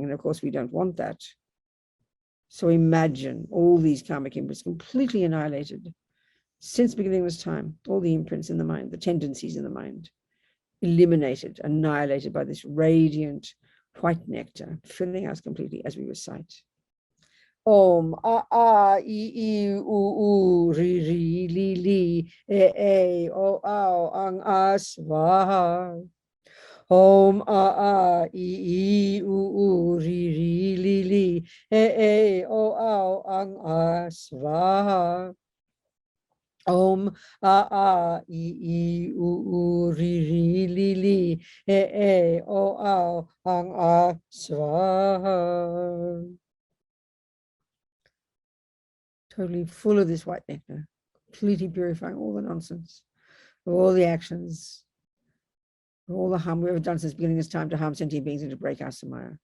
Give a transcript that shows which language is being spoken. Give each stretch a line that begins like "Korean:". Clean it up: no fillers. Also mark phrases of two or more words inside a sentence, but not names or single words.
English: And of course, we don't want that. So imagine all these karmic imprints completely annihilated since beginningless time, all the imprints in the mind, the tendencies in the mind, eliminated, annihilated by this radiant white nectar, filling us completely as we recite.
Sanskrit: ॐ अ आ इ उ ऋ ॠ ऌ ॡ ए ओ औ अं अः स्वाहा. ॐ अ इ उ ऋ ॠ ऌ ॡ ए ओ औ अं अः स्वाहा. ॐ अ इ उ ऋ ॠ ऌ ॡ ए ओ औ अं अः स्वाहा.
English: Totally full of this white nectar, completely purifying all the nonsense, all the actions, all the harm we've ever done since beginning this time to harm sentient beings and to break our samaya.